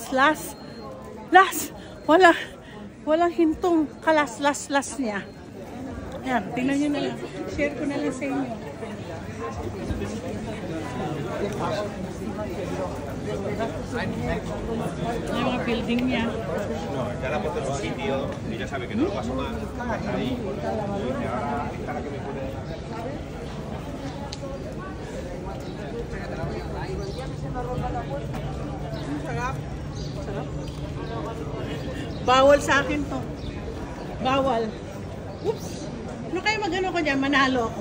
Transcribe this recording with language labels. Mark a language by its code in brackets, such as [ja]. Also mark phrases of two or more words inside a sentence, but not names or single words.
[tl] Walang hintong kalas niya. Yan, tingnan nyo na lang. Share ko na lang sa inyo. Yung mga building niya. [es] No, ya la puesto en su sitio y ya sabe que no lo paso mal. Ahí. Y ahora está la que me pone. [tl] Bawal sa akin to. Bawal. Oops. Ano kayo magano ko dyan? Manalo ako.